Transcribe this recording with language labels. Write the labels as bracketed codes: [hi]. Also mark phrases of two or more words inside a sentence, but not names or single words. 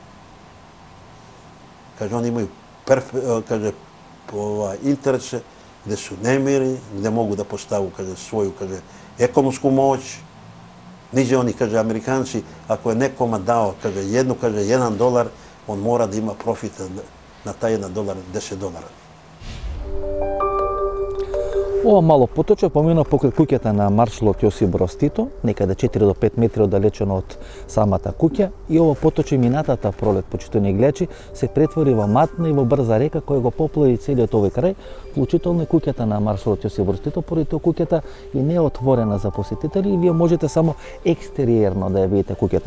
[sr] Kaže, oni imaju interese gdje su nemiri, gdje mogu da postavu, kaže, svoju, kaže, ekonomsku moć. Niže oni, kaže, Amerikanci, ako je nekoma dao, kaže, $1, on mora da ima profita na taj $1, $10. [mk] Ова мало поточе помина покрај куќата на маршалот Јосип Броз Тито, некаде 4 до 5 метри оддалечено од самата куќа, и ова поточе минатата пролет, почитувани гледачи, се претвори во матна и во брза река која го поплави целиот овој крај, вклучително и куќата на маршалот Јосип Броз Тито, поради тоа куќата и не е отворена за посетители и вие можете само екстериерно да ја видите куќата.